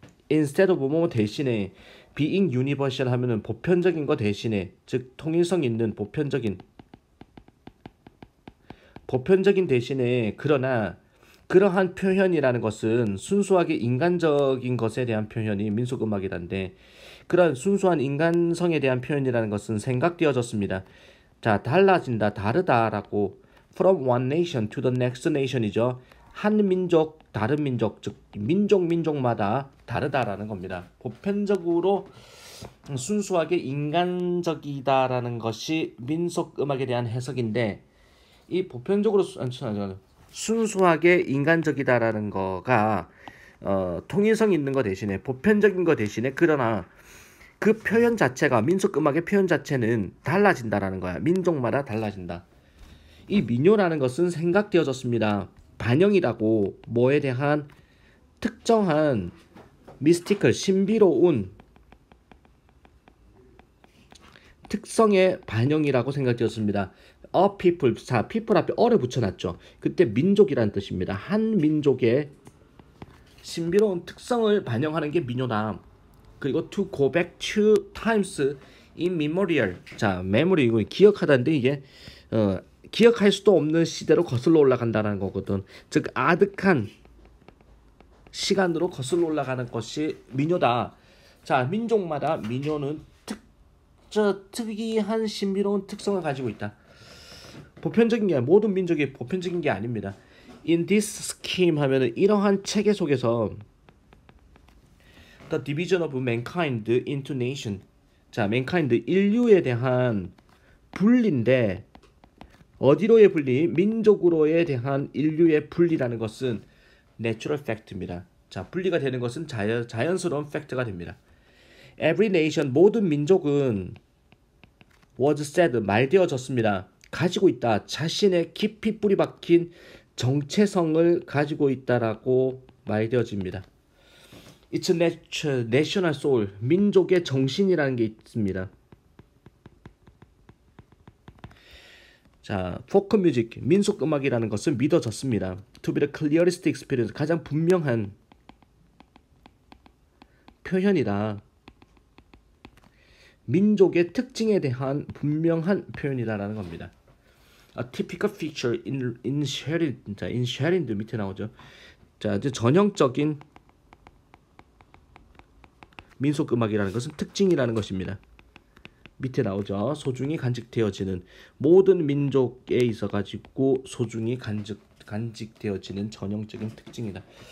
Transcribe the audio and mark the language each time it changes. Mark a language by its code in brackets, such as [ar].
[ko] Instead of 뭐 대신에 [en] being universal [ko] 하면은 보편적인 거 대신에 즉 통일성 있는 보편적인 대신에 그러나 그러한 표현이라는 것은 순수하게 인간적인 것에 대한 표현이 민속음악이란데 그런 순수한 인간성에 대한 표현이라는 것은 생각되어졌습니다. 자, 달라진다, 다르다라고 [en] from one nation to the next nation [ko] 이죠. 한 민족, 다른 민족, 즉 민족마다 다르다라는 겁니다. 보편적으로 순수하게 인간적이다라는 것이 민속음악에 대한 해석인데 이 보편적으로 순수하게 인간적이다라는 거가 통일성 있는 거 대신에 보편적인 거 대신에 그러나 그 표현 자체가 민속음악의 표현 자체는 달라진다라는 거야. 민족마다 달라진다. 이 민요라는 것은 생각되어졌습니다. 반영이라고 뭐에 대한 특정한 미스티컬 신비로운 특성의 반영이라고 생각되었습니다. A people, 자, people 앞에 어를 붙여놨죠. 그때 민족이라는 뜻입니다. 한 민족의 신비로운 특성을 반영하는 게 민요다. [en] 그리고 to go back to times immemorial. [ko] 자, memory 이거 기억하다는데 이게 기억할 수도 없는 시대로 거슬러 올라간다는 거거든. 즉 아득한 시간으로 거슬러 올라가는 것이 민요다. 자, 민족마다 민요는 특이한 신비로운 특성을 가지고 있다. 보편적인 게 모든 민족이 보편적인 게 아닙니다. [en] In this scheme [ko] 하면은 이러한 체계 속에서 [en] The division of mankind into nation. [ko] 자, mankind 인류에 대한 분리인데 어디로의 분리? 민족으로에 대한 인류의 분리라는 것은 natural fact입니다. 자, 분리가 되는 것은 자연스러운 팩트가 됩니다. [en] Every nation [ko] 모든 민족은 [en] was said [ko] 말되어졌습니다. 가지고 있다. 자신의 깊이 뿌리 박힌 정체성을 가지고 있다라고 말되어집니다. [en] It's national soul. [ko] 민족의 정신이라는 게 있습니다. 자, folk music, 민속 음악이라는 것은 믿어졌습니다. [en] To be the clearest experience, [ko] 가장 분명한 표현이다. 민족의 특징에 대한 분명한 표현이다라는 겁니다. [en] A typical feature inherent [ko] 밑에 나오죠. 자, 이제 전형적인 민속 음악이라는 것은 특징이라는 것입니다. 밑에 나오죠. 소중히 간직되어지는 모든 민족에 있어가지고 소중히 간직되어지는 전형적인 특징이다.